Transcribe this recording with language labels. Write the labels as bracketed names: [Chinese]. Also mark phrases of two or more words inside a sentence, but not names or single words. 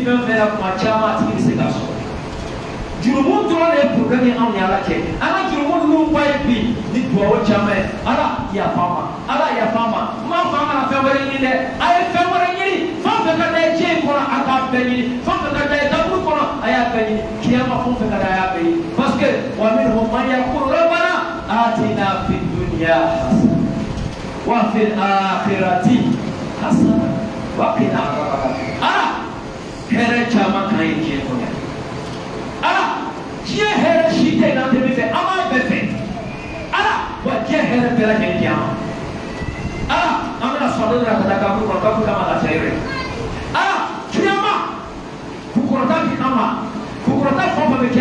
[Bambara] fɛn fɛn la kuma caman a tigi bɛ se k'a sɔrɔ jurumu dɔrɔn de ye problème ye anw ni ala cɛ an ka jurumu ninnu ba ye bi ni duwawu caman ye ala yafa an ma ala yafa an ma n m'a fɔ an kana fɛn wɛrɛ ɲini dɛ a ye fɛn wɛrɛ ɲini fɛn o fɛn ka d'a ye diɲɛ in kɔnɔ a k'a bɛɛ ɲini fɛn o fɛn ka d'a ye kaburu kɔnɔ a y'a bɛɛ ɲini kiyama fɛn o fɛn ka d'a ye a y'a bɛɛ ɲini [French] parce que [Bambara] wa [Arabic] ومنهم من يقول ربنا آتنا في الدنيا حسنة وفي الآخرة حسنة وقنا عذابا [Bambara] ala hɛrɛ caman kan ye diɲɛ kɔnɔ ala diɲɛ hɛrɛ si tɛ n'an tɛ min fɛ an b'a bɛɛ fɛ ala wa diɲɛ hɛrɛ bɛɛ lajɛlen di an ma ala an bɛna sɔrɔ dɔ de la ka taa kaburu kɔnɔ kaburu kama lafiya yɔrɔ ye ala kiyama kukɔrɔta di an ma kukɔrɔta fɛn o fɛn